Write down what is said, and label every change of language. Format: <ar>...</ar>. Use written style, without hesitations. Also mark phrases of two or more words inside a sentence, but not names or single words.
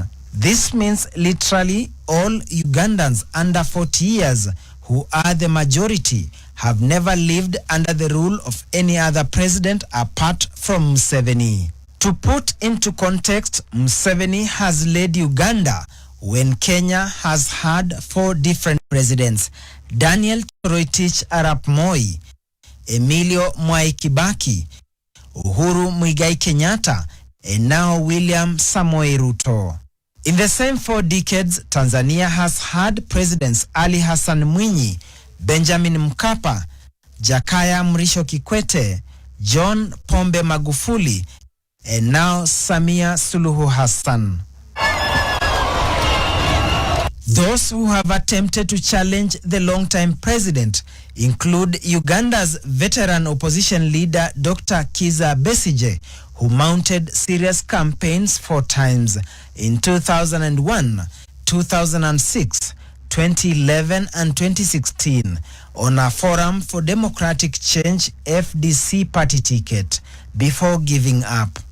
<en>This means literally all Ugandans under 40 years, who are the majority, have never lived under the rule of any other president apart from Museveni. To put into context, Museveni has led Uganda when Kenya has had 4 different presidents: Daniel Toroitich Arap Moi, Emilio Mwai Kibaki, Uhuru Muigai Kenyatta, and now William Samoei Ruto. In the same 4 decades, Tanzania has had Presidents Ali Hassan Mwinyi, Benjamin Mkapa, Jakaya Mrisho Kikwete, John Pombe Magufuli, and now Samia Suluhu Hassan. Those who have attempted to challenge the long-time president include Uganda's veteran opposition leader Dr. Kizza Besigye, who mounted serious campaigns 4 times in 2001, 2006, 2011 and 2016 on a Forum for Democratic Change FDC party ticket before giving up.</en>